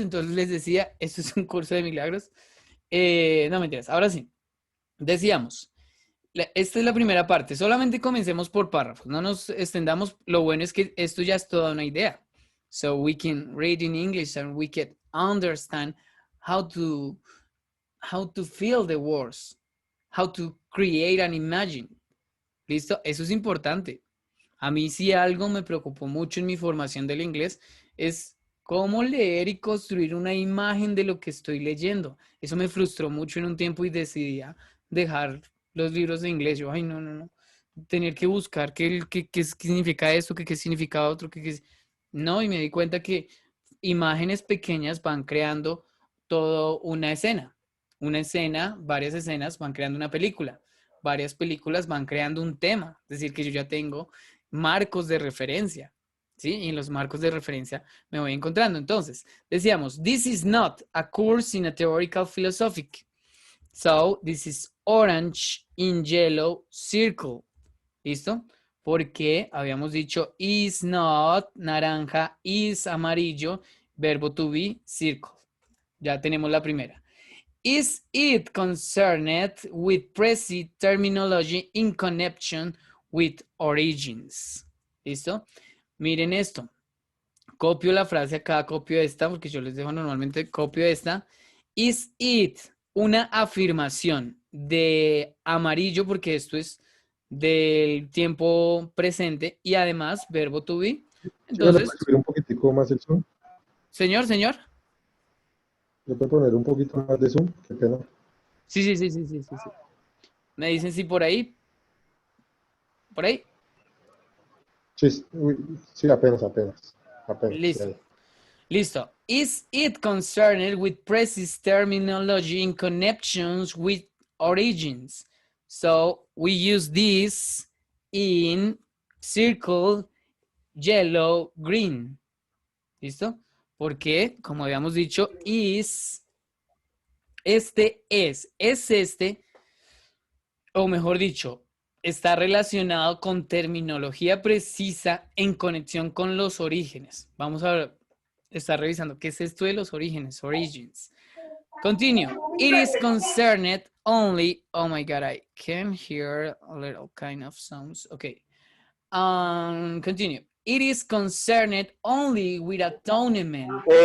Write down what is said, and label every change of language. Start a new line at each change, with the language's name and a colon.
Spanish: Entonces les decía, esto es un curso de milagros. No mentiras, ahora sí. Decíamos, esta es la primera parte. Solamente comencemos por párrafos. No nos extendamos. Lo bueno es que esto ya es toda una idea.
English: So we can read in English and we can understand how to feel the words, how to create and imagine.
Spanish: ¿Listo? Eso es importante. A mí si algo me preocupó mucho en mi formación del inglés es ¿Cómo leer y construir una imagen de lo que estoy leyendo? Eso me frustró mucho en un tiempo y decidí dejar los libros de inglés. Yo, ay, no, no, no. Tener que buscar qué significa esto, qué significa otro, No, y me di cuenta que imágenes pequeñas van creando toda una escena. Una escena, varias escenas van creando una película. Varias películas van creando un tema. Es decir, que yo ya tengo marcos de referencia. ¿Sí? Y en los marcos de referencia me voy encontrando. Entonces, decíamos,
English: this is not a course in a theoretical philosophy. So, this is orange in yellow circle. ¿Listo?
Spanish: Porque habíamos dicho is not, naranja, is amarillo, verbo to be, circle. Ya tenemos la primera.
English: Is it concerned with precise terminology in connection with origins?
Spanish: ¿Listo? Miren esto. Copio la frase acá, copio esta, porque yo les dejo normalmente, copio esta.
English: Is it
Spanish: una afirmación de amarillo, porque esto es del tiempo presente y además verbo to be. ¿Sí me lo Entonces, puedes subir un poquitico más el zoom? señor. ¿Le puedo poner un poquito más de zoom? Qué pena. Sí. Me dicen si por ahí. Por ahí. Sí, uy, sí, apenas. Sí, Listo. ahí. Listo.
English: Is it concerned with precise terminology in connections with origins? So we use this in circle, yellow, green.
Spanish: ¿Listo? Porque, como habíamos dicho, is, este es este, o mejor dicho, está relacionado con terminología precisa en conexión con los orígenes. Vamos a estar revisando qué es esto de los orígenes, origins.
English: Continue. It is concerned only, oh my God, I can hear a little kind of sounds. Okay. Continue. It is concerned only with atonement.